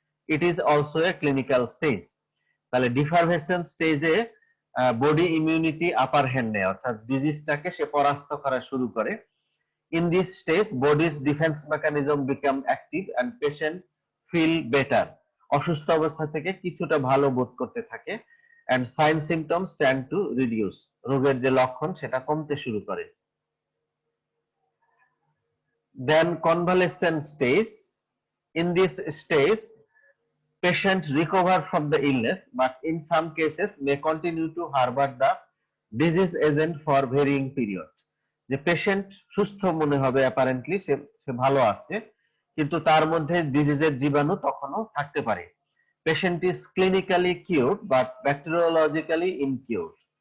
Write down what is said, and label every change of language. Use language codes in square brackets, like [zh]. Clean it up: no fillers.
[en] It is also a clinical stage। [bn] তাহলে ডিফারভেসেন্স স্টেজে body immunity upper hand নেয়, অর্থাৎ ডিজিজটাকে সে পরাস্ত করা শুরু করে। [en] In this stage, body's defense mechanism become active and patient feel better। [bn] অসুস্থ অবস্থা থেকে কিছুটা ভালো বোধ করতে থাকে [en] and sign symptoms tend to reduce। [bn] রোগের যে লক্ষণ সেটা কমতে শুরু করে। [en] Then convalescent stage. In this stage, patients recover from the illness, but in some cases may continue to harbor the disease agent for varying period। [bn] যে patient সুস্থ মনে হবে, অ্যাপারেন্টলি সে ভালো আছে, কিন্তু তার মধ্যে ডিজিজের জীবাণু তখনও থাকতে পারে। [en] Patient is clinically cured but bacteriologically incured.